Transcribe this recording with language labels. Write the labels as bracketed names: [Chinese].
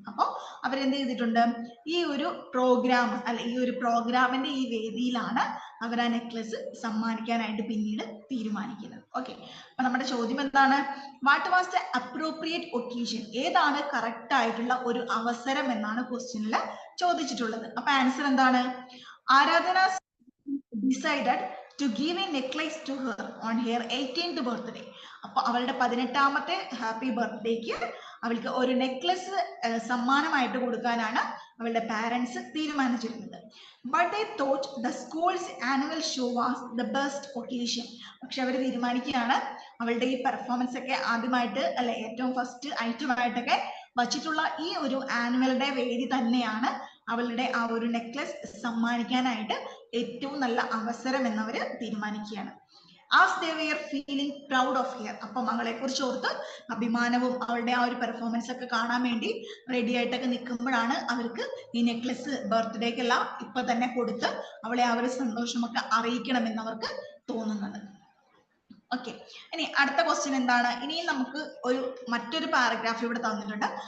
[Malayalam] അപ്പോൾ അവരെന്ത് ചെയ്തിട്ടുണ്ട്? ഈ ഒരു പ്രോഗ്രാം അല്ലെ, ഈ ഒരു പ്രോഗ്രാമിന്റെ ഈ വേദിയിലാണ് അവർ ആ നെക്ലസ് സമ്മാനിക്കാനായിട്ട് പിന്നീട് തീരുമാനിക്കുന്നത്. ഓക്കെ, അപ്പൊ നമ്മുടെ ചോദ്യം എന്താണ്? [English] What was the appropriate occasion? [Malayalam] ഏതാണ് കറക്റ്റ് ആയിട്ടുള്ള ഒരു അവസരം എന്നാണ് ക്വസ്റ്റ്യനിൽ ചോദിച്ചിട്ടുള്ളത്. അപ്പൊ ആൻസർ എന്താണ്? [English] Aradhana decided to give a necklace to her on her 18th birthday. [Malayalam] അപ്പൊ അവളുടെ 18ാമത്തെ ഹാപ്പി ബർത്ത്ഡേക്ക് അവൾക്ക് ഒരു നെക്ലസ് സമ്മാനമായിട്ട് കൊടുക്കാനാണ് അവളുടെ പാരന്റ്സ് തീരുമാനിച്ചിരുന്നത്. [English] But they thought the school's annual show was the best occasion. [Malayalam] പക്ഷെ അവർ തീരുമാനിക്കുകയാണ് അവളുടെ ഈ പെർഫോമൻസ് ഒക്കെ ആദ്യമായിട്ട് അല്ലെ, ഏറ്റവും ഫസ്റ്റ് ഐറ്റം ആയിട്ടൊക്കെ വച്ചിട്ടുള്ള ഈ ഒരു ആനുവൽ ഡേ വേദി തന്നെയാണ് അവളുടെ ആ ഒരു നെക്ലസ് സമ്മാനിക്കാനായിട്ട് ഏറ്റവും നല്ല അവസരം എന്നവര് തീരുമാനിക്കുകയാണ്. [English] As they were feeling proud of her. [Malayalam] അപ്പൊ മകളെ കുറിച്ച് ഓർത്ത് അഭിമാനവും അവളുടെ ആ ഒരു പെർഫോമൻസ് ഒക്കെ കാണാൻ വേണ്ടി റെഡി ആയിട്ടൊക്കെ നിൽക്കുമ്പോഴാണ് അവർക്ക് ഈ നെക്ലസ് ബർത്ത്ഡേക്കെല്ലാം ഇപ്പൊ തന്നെ കൊടുത്ത് അവളെ ആ ഒരു സന്തോഷമൊക്കെ അറിയിക്കണമെന്ന് അവർക്ക് തോന്നുന്നത്. ഓക്കെ, ഇനി അടുത്ത ക്വസ്റ്റ്യൻ എന്താണ്? ഇനിയും നമുക്ക് മറ്റൊരു പാരഗ്രാഫ് ഇവിടെ തന്നിട്ടുണ്ട്.